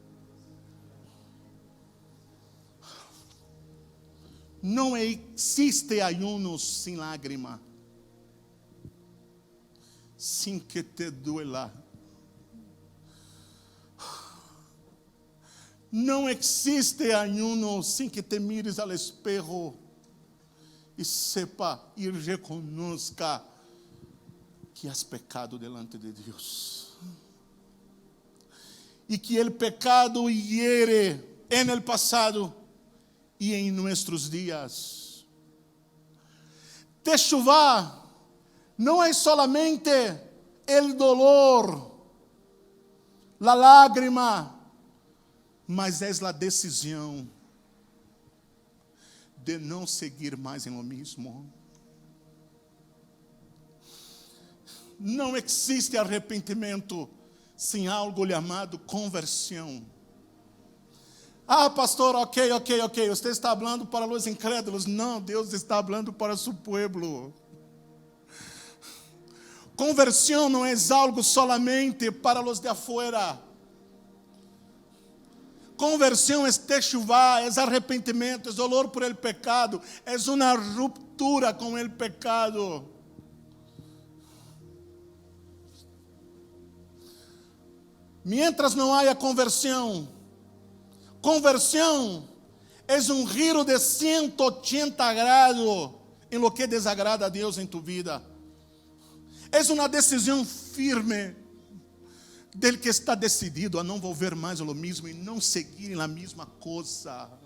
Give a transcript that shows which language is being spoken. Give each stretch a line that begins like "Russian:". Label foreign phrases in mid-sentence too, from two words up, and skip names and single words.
Portuguese: Não existe ayuno sem lágrima, sem
Spanish: que te duela.
Portuguese: Não existe
Spanish: ayuno sem que te mires ao espejo e sepa e reconozca que has pecado delante de Deus.
Portuguese: E que o pecado
Spanish: hiere en el pasado
Portuguese: e em nossos dias. Teshuvá não é
Spanish: solamente el dolor, la lágrima,
Portuguese: mas é a decisão de não seguir mais em lo mesmo. Não existe arrependimento sem algo chamado conversão. Ah, pastor, ok. Você está falando para os incrédulos. Não, Deus está falando para seu povo. Conversão não é algo solamente para os de afuera. Conversão é teshuvá, é arrependimento, é
Spanish: dolor por el pecado,
Portuguese: é uma ruptura com
Spanish: el pecado.
Portuguese: Mientras não haya conversão é um giro de 180 graus em
Spanish: lo que desagrada
Portuguese: a Deus em
Spanish: tu vida.
Portuguese: É uma decisão firme
Spanish: del que está decidido
Portuguese: a não volver mais ao mesmo e não seguir na mesma coisa.